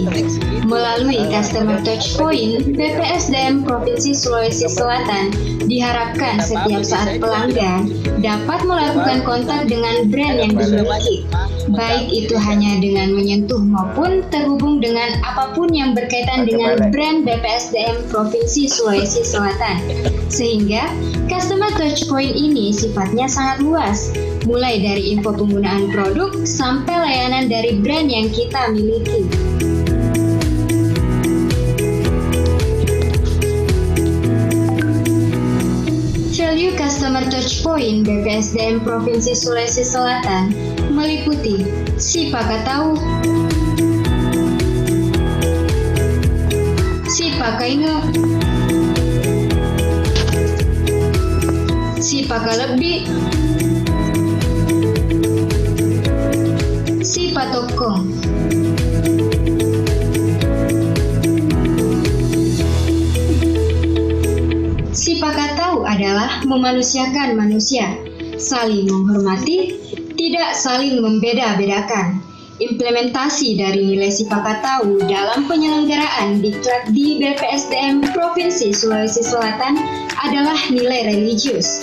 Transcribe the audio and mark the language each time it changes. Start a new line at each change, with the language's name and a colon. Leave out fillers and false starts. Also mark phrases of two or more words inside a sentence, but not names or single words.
Indonesian: Melalui
English: Customer Touchpoint,
Indonesian: BPSDM Provinsi Sulawesi Selatan diharapkan setiap saat pelanggan dapat melakukan kontak dengan brand yang dimiliki, baik itu hanya dengan menyentuh maupun terhubung dengan apapun yang berkaitan dengan brand BPSDM Provinsi Sulawesi Selatan, sehingga
English: Customer Touchpoint
Indonesian: ini sifatnya sangat luas, mulai dari info penggunaan produk sampai layanan dari brand yang kita miliki.
English: Value Customer Touchpoint
Indonesian: BPSDM Provinsi Sulawesi Selatan meliputi
Buginese: si pakatau, si pakainge, si pakalebbi, si patokong. Si pakatau
Indonesian: adalah memanusiakan manusia, saling menghormati, tidak saling membeda-bedakan. Implementasi dari nilai
Buginese: si pakatau
Indonesian: dalam penyelenggaraan diklat di BPSDM Provinsi Sulawesi Selatan adalah nilai religius.